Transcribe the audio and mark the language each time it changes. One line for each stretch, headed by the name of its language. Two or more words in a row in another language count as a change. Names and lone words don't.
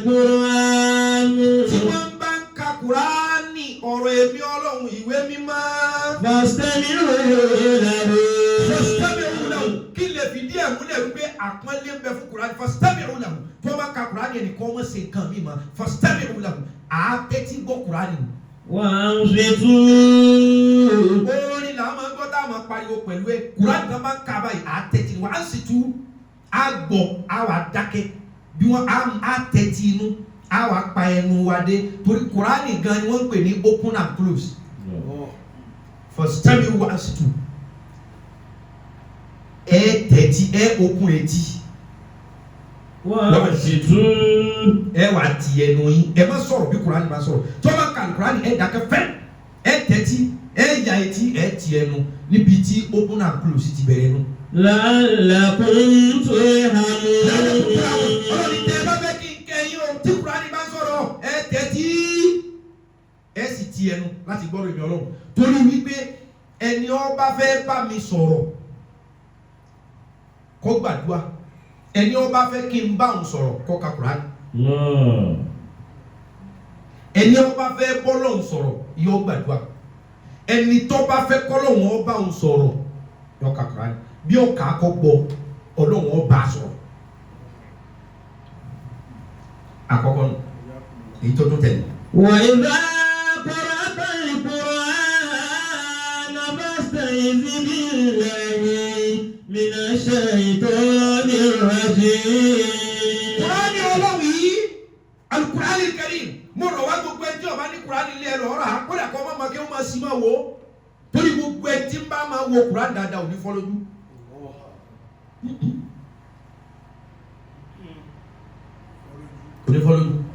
Arabic: القرآن
Yoruba: tí wọ́n bá ń ka Kùránì ọ̀rọ̀ èmi Ọlọ́run ìwé mímọ́.
Arabic: فاستمعوا له فاستمعوا له
Yoruba: kí lè fi díẹ̀ múlẹ̀ wípé àpọ́nlé ń bẹ fún Kùránì
Arabic: فاستمعوا له
Yoruba: tó bá ka Kùránì ẹnìkan ọmọ ṣe nǹkan mímọ́
Arabic: فاستمعوا له
Yoruba: àátẹ́tí gbọ́ Kùránì.
Arabic: وأنصتوا
Yoruba: orin làwọn máa ń gbọ́ táwọn máa pariwo pẹ̀lú ẹ̀ Kùránì kan máa ń ka báyìí àátẹ́tí wa á sì tú àgbọ̀ àwà dákẹ́ bí wọ́n àátẹ́tí inú àwà pa ẹnu wa dé torí Kùránì gan ni wọ́n ń pè ní
English: open and close.
Arabic: فاستمعوا وأنصتوا
Yoruba: ẹ tẹ́tí ẹ okun etí
Arabic: وأنصتوا
Yoruba: ẹ wà ti ẹnu yín ẹ má sọ̀rọ̀ bí Kùránì bá sọ̀rọ̀ tí wọ́n bá ka Kùránì ẹ dákẹ́ fẹ́ ẹ tẹ́tí ẹ ya etí ẹ ti ẹnu níbi tí
English: open and close
Yoruba: ti bẹ̀rẹ̀ nu.
Arabic: لعلكم ترحمون
Yoruba: ọlọ́ni tẹ́ ẹ bá fẹ́ kí n kẹ́yìn o tí Kùránì bá sọ̀rọ̀ ẹ tẹ́tí ẹ sì ti ẹnu láti gbọ́dọ̀ ìbí Ọlọ́run torí wípé ẹni ó bá fẹ́ bá mi sọ̀rọ̀ kó gbàdúrà ẹni ó bá fẹ́ kí n bá òun sọ̀rọ̀ kó ka Kùránì ẹni ó bá fẹ́ bọ́lọ́hun sọ̀rọ̀ yóò gbàdúrà ẹni tó bá fẹ́ kọ́lọ́hun ó bá òun sọ̀rọ̀ yóò ka Kùránì bí ó kà á kọ́ gbọ́ Ọlọ́hun ó bá a sọ̀rọ̀ àkọ́kọ́ nù èyí tó tún tẹ̀lé.
Arabic: وإذا قرأت القرآن فاستعذ بالله من الشيطان الرجيم.
Yoruba: Kùránì Ọlọ́run yìí Al-Qur'an Al-Karim mo rọ̀ wá gbogbo ẹjọ́ bá ní Kùránì ilé ẹ lọ́ọ́ rà á kódà kọ́ máa kí wọ́n máa sì máa wò ó torí gbogbo ẹ tí ń bá máa wo Kùránì dáadáa ò ní fọ́ lójú. Ò ní fọ́ lójú.